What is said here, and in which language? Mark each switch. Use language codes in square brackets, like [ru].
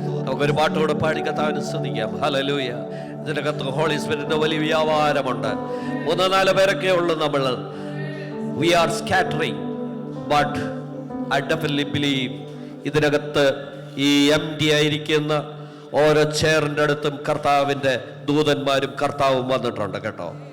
[ml] നമുക്കൊരു പാട്ടോട് പാടി കർത്താവിനെ സ്തുതിക്കാം. ഹല്ലേലൂയ. ഇതിനകത്ത് ഹോളി സ്പിരിറ്റിന്റെ വലിയ വ്യാപാരമുണ്ട്. 3-4 പേരൊക്കെ ഉള്ളു നമ്മൾ. [en] We are scattering, but I definitely believe [ml] ഇതിനകത്ത് ഈ [en] empty ആയിരിക്കുന്ന [ml] ഓരോ ചെയറിൻ്റെ അടുത്തും കർത്താവിൻ്റെ ദൂതന്മാരും കർത്താവും വന്നിട്ടുണ്ട് കേട്ടോ.